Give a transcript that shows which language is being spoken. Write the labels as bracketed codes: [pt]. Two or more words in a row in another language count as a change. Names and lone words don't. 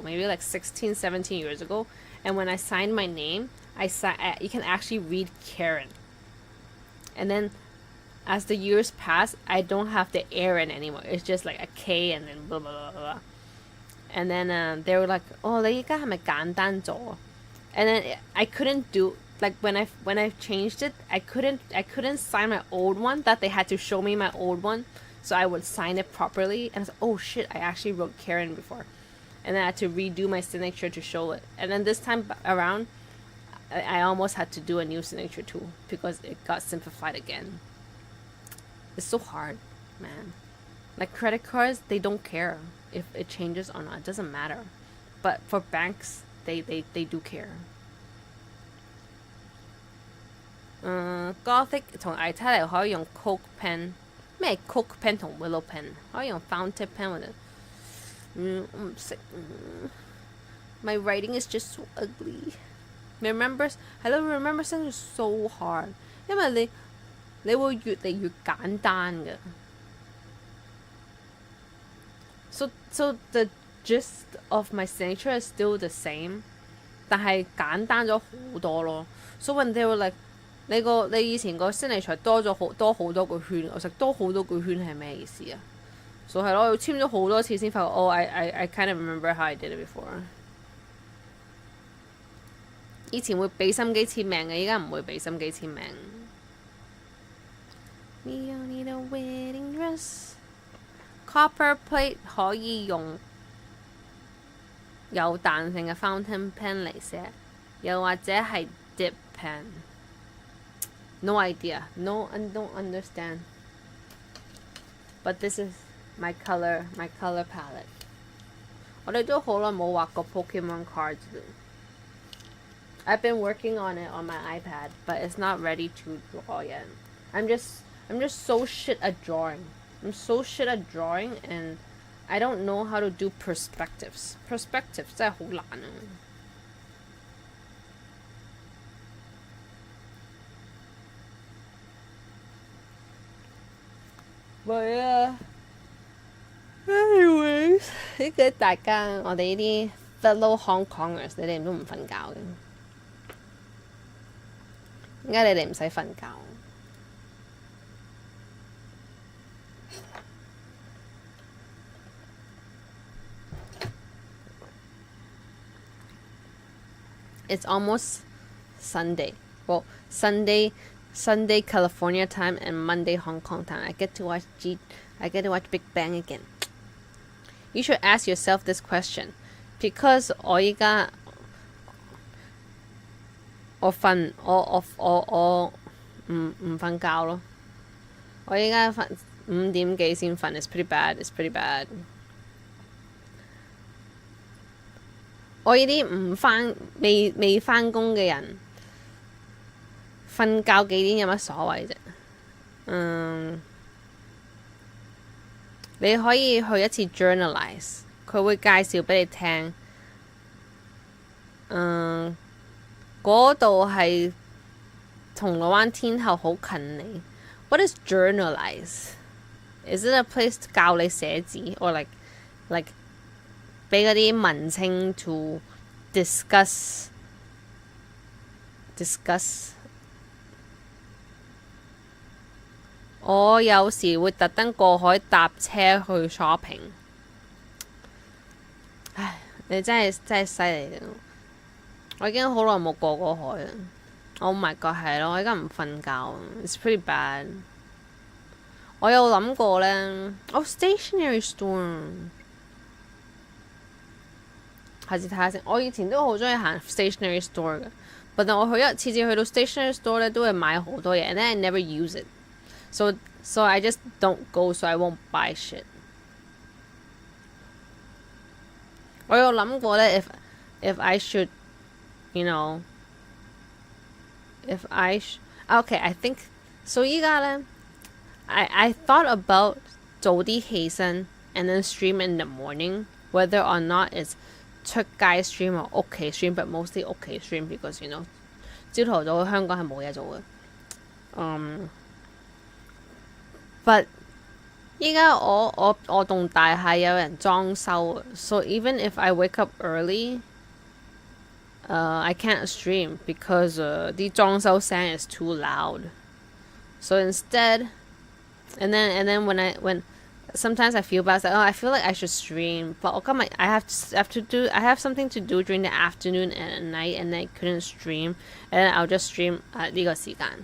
[en] Maybe like 16, 17 years ago. And when I signed my name, you can actually read Karen. And then as the years pass, I don't have the Aaron anymore. It's just like a K and then blah, blah, blah, blah. And then they were like, [yue] oh, 你而家係咪簡單咗? [en] And then I couldn't do, like when I changed it, I couldn't sign my old one, that they had to show me my old one, so I would sign it properly. And I was like, oh shit, I actually wrote Karen before. And then I had to redo my signature to show it. And then this time around, I almost had to do a new signature too, because it got simplified again. It's so hard, man. Like credit cards, they don't care if it changes or not. It doesn't matter. But for banks, they do care. [yue] Gothic 同 italic 可以用 [en] Coke pen. 咩 Coke pen 同 Willow pen? [yue] 可以用 [en] fountain pen [yue] 或者我唔識。 [en] My writing is just so ugly. Remember [yue] 係咯 [en] remember something is so hard. [yue] 因為你會越嚟越簡單嘅。 [en] So the gist of my signature is still the same, [yue] 但係簡單咗好多咯。 [en] So when they were like [yue] 你以前個 signature 多好多個圈，我食多好多個圈係咩意思啊？ [en] So [yue] 係咯，我簽咗好多次先發覺 [en] ，oh I kind of remember how I did it before。 [yue] 以前會俾心機簽名嘅，依家唔會俾心機簽名。 [en] We don't need a wedding dress. [yue] Copper plate 可以用有彈性嘅 [en] fountain pen [yue] 嚟寫，又或者係 [en] dip pen。 No idea. No, I don't understand. But this is my color palette. [yue] 我哋都好耐冇畫過 [en] Pokemon cards. I've been working on it on my iPad, but it's not ready to draw yet. I'm just so shit at drawing. I'm so shit at drawing, and I don't know how to do perspectives. [yue] Perspectives 真係好難啊。係啊。anyways，呢個大家我哋呢啲 [en] fellow Hong Kongers， [yue] 你哋都唔瞓覺嘅。點解你哋唔使瞓覺？ [en] It's almost Sunday. Well, Sunday California time and Monday Hong Kong time. I get to watch Big Bang again. You should ask yourself this question, because [yue] 我依家我唔瞓覺咯。我依家5點幾先瞓。 [en] It's pretty bad. It's pretty bad. [yue] 我呢啲未返工嘅人，瞓覺幾點有乜所謂啫？你可以去一次 journalize， 佢會介紹俾你聽。嗰度係銅鑼灣天后好近你。 [en] What is journalize? Is it a place [yue] 教你寫字 [en] ，or like [yue] 俾嗰啲文青 [en] to discuss？ [yue] 我有時會特登過海搭車去 shopping。唉，你真係犀利嘅。我已經好耐冇過海啦。 [en] Oh my god， [yue] 係咯，我而家唔瞓覺。 [en] It's pretty bad。 [yue] 我有諗過呢， [en] stationery store。 [yue] 下次睇下先。我以前都好中意行 [en] stationery store [yue] 嘅，但係我次次去到 [en] stationery store [yue] 咧，都會買好多嘢， [en] and then I never use it。So I just don't go, so I won't buy shit。 [yue] 我有諗過咧 [en] if I should, you know, if I okay, I think so [yue] 依家咧 [en] I thought about [yue] 早啲起身 [en] and then stream in the morning, whether or not it's [yue] 出街 [en] stream or 屋企 stream, but mostly 屋企 stream because you know [yue] 朝頭早香港係冇嘢做嘅。 [en] But [yue] 依家我棟大廈有人裝修 [en] ，so even if I wake up early, I can't stream because [yue] 啲裝修聲 [en] is too loud. So instead, and then when sometimes I feel bad, it's like, I feel like I should stream, but I have something to do during the afternoon and at night, and I couldn't stream, and then I'll just stream [yue] 呢個時間。